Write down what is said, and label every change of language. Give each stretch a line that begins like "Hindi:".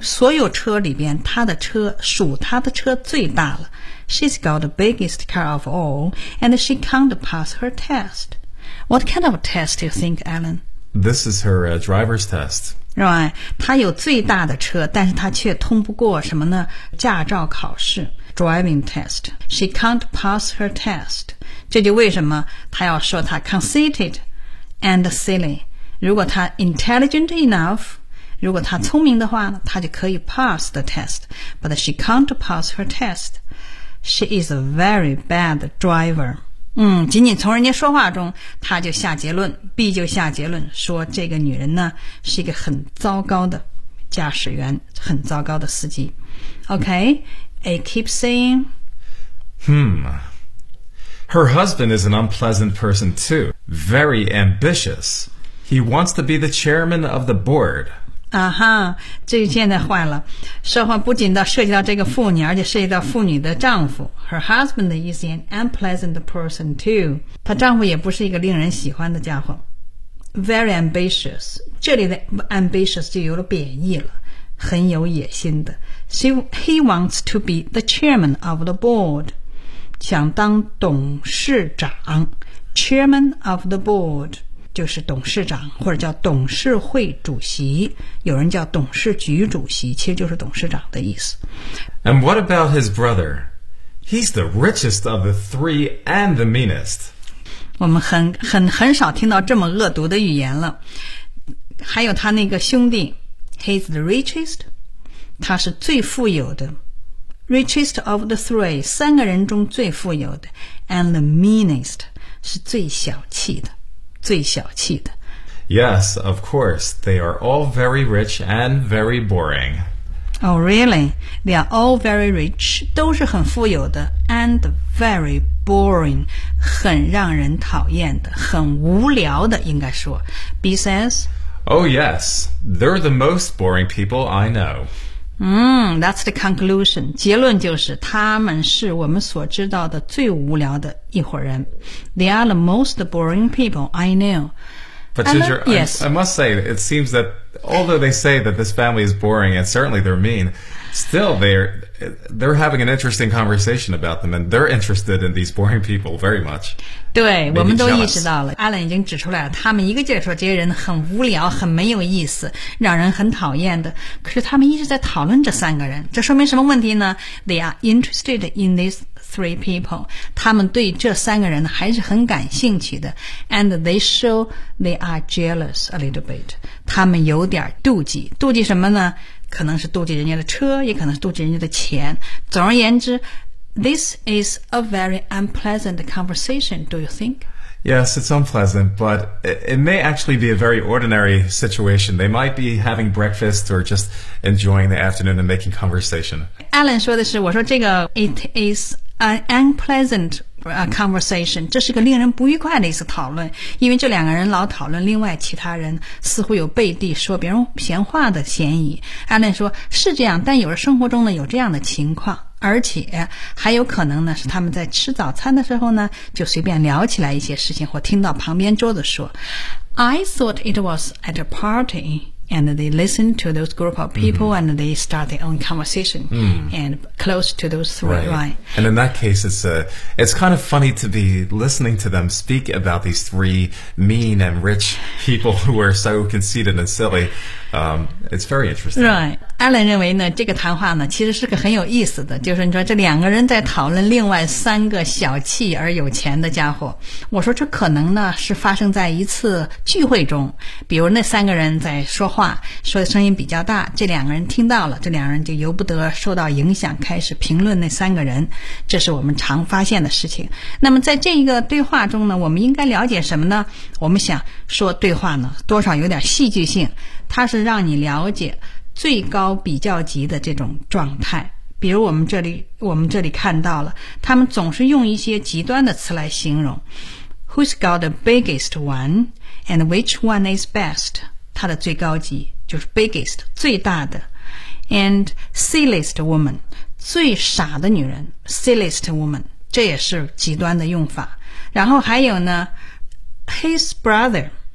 Chinese: 所有车里边，他的车属他的车最大了。
English: She's got the biggest car of all, and she can't pass her test. What kind of test do you think, Alan? This is her driver's test. Right.
Chinese: 她有最大的车，但是她却通不过什么呢？驾照考试。
English: Driving test. She can't pass her test.
Chinese: 这就为什么她要说她
English: conceited and silly.
Chinese: 如果她
English: intelligent enough,
Chinese: 如果她聪明的话，她就可以
English: pass the test. But she can't pass her test. She is a very bad driver.
Chinese: 仅仅从人家说话中，他就下结论 ,B 就下结论说这个女人呢是一个很糟糕的驾驶员，很糟糕的司机。
English: Okay, I keep saying, Her husband is an unpleasant person too, very ambitious. He wants to be the chairman of the board.
Chinese: 啊哈，这现在坏了，说话不仅到涉及到这个妇女，而且涉及到妇女的丈夫。
English: Her husband is an unpleasant person too.
Chinese: 她丈夫也不是一个令人喜欢的家伙。
English: Very ambitious.
Chinese: 这里的 ambitious 就有了贬义了，很有野心的。
English: He wants to be the chairman of the board.
Chinese: 想当董事长。
English: Chairman of the board.
Chinese: 就是董事长或者叫董事会主席，有人叫董事局主席，其实就是董事长的意思。
English: And what about his brother? He's the richest of the three and the meanest.
Chinese: 我们很少听到这么恶毒的语言了。还有他那个兄弟，
English: He's the richest.
Chinese: 他是最富有的。
English: Richest of the three,
Chinese: 三个人中最富有的。
English: And the meanest,
Chinese: 是最小气的。最小气的。
English: Yes, of course, they are all very rich and very boring. Oh, really? They are all very rich,
Chinese: 都是很富有的
English: and very boring,
Chinese: 很让人讨厌的，很无聊的，应该说。
English: B says, Oh, yes, they're the most boring people I know. That's the conclusion.
Chinese: 结论就是他们是我们所知道的最无聊的一伙人。
English: They are the most boring people I know. But Ginger, I must say, it seems that although they say that this family is boring and certainly they're mean, still they're having an interesting conversation about them and they're interested in these boring people very much.
Chinese: 对，我们都意识到了。 Alan 已经指出来了，他们一个劲儿说这些人很无聊，很没有意思，让人很讨厌的。可是他们一直在讨论这三个人，这说明什么问题呢？
English: They are interested in this. Three people,
Chinese: 他们对这三个人还是很感兴趣的。
English: And they show they are jealous a little bit.
Chinese: 他们有点妒忌，妒忌什么呢？可能是妒忌人家的车，也可能是妒忌人家的钱。总而言之
English: ，this is a very unpleasant conversation. Do you think? Yes, it's unpleasant, but it may actually be a very ordinary situation. They might be having breakfast or just enjoying the afternoon and making conversation.
Chinese: Alan 说的是，我说这个
English: it is. An unpleasant conversation,
Chinese: 这是个令人不愉快的一次讨论，因为这两个人老讨论另外其他人，似乎有背地说别人闲话的嫌疑。艾伦说，是这样，但有时生活中呢有这样的情况，而且还有可能呢是他们在吃早餐的时候呢就随便聊起来一些事情，或听到旁边桌子说。
English: I thought it was at a party. And they listen to those group of people,and they start their own conversation,and close to those three, right? And in that case, it's kind of funny to be listening to them speak about these three mean and rich people who are so conceited and silly. It's very interesting. Right.
Chinese: Alan 认为呢，这个谈话呢，其实是个很有意思的。就是你说这两个人在讨论另外三个小气而有钱的家伙。我说这可能呢是发生在一次聚会中，比如那三个人在说话，说的声音比较大，这两个人听到了，这两个人就由不得受到影响，开始评论那三个人。这是我们常发现的事情。那么在这一个对话中呢，我们应该了解什么呢？我们想说对话呢，多少有点戏剧性，它是让你了解最高比较级的这种状态。比如我们这里看到了，他们总是用一些极端的词来形容。
English: Who's got the biggest one and which one is best?
Chinese: 它的最高级就是 biggest, 最大的。
English: And silliest woman,
Chinese: 最傻的女人 ,
English: silliest woman,
Chinese: 这也是极端的用法。然后还有呢 ,
English: his brother,